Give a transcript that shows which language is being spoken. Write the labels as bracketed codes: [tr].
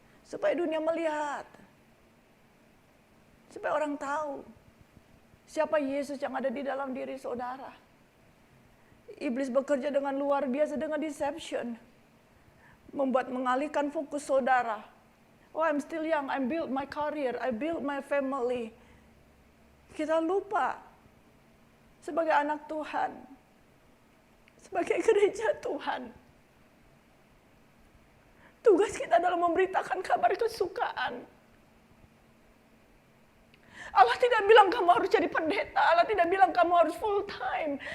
[id] Supaya dunia melihat. Supaya orang tahu. Siapa Yesus yang ada di dalam diri saudara. Iblis bekerja dengan luar biasa dengan deception. Membuat mengalihkan fokus saudara [en] Oh, I'm still young, I build my career, I build my family. [id] Kita lupa sebagai anak Tuhan, sebagai gereja Tuhan, tugas kita adalah memberitakan kabar kesukaan. Allah tidak bilang kamu harus jadi pendeta, Allah tidak bilang kamu harus full time.